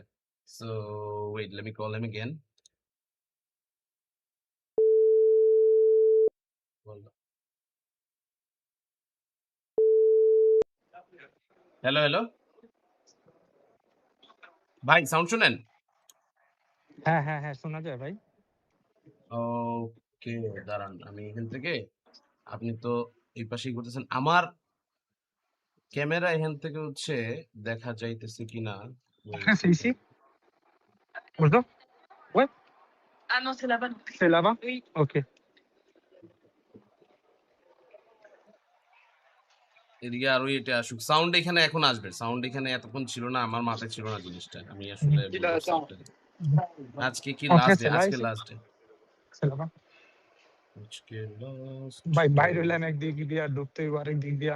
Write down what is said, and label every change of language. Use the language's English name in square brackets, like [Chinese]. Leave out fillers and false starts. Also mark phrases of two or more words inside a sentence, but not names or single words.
[English] So wait, let me call him again. Hello hello [Bangla] ভাই, সাউন্ড শুনেন? হ্যাঁ হ্যাঁ হ্যাঁ শোনা যায় ভাই। ওকে, দাঁড়ান আমি এখান থেকে, আপনি তো এই পাশেই করতেছেন, আমার ক্যামেরা এখান থেকে হচ্ছে দেখা যাইতেছে কিনা। [French] Après, c'est ici. Bonjour. Ouais. Ah non, c'est là-bas. C'est là-bas. Oui. Ok. [Bangla] এদিকে আরো এটা আসুক, সাউন্ড এখানে এখন আসবে, সাউন্ড এখানে এতক্ষণ ছিল না, আমার মাথায় ছিল না জিনিসটা, আমি আসলে ভুল করছি একটা। আজকে কি [French] Après, [English] last day? [French] c'est là [Bangla] আজকে [French] ici. [English] last day, [French] C'est là-bas. [Bangla] আজকে লাস্ট ভাই ডে। বাইরে হইলাম একদিক দিয়া, ঢুকতে হইব আরেক দিক দিয়া।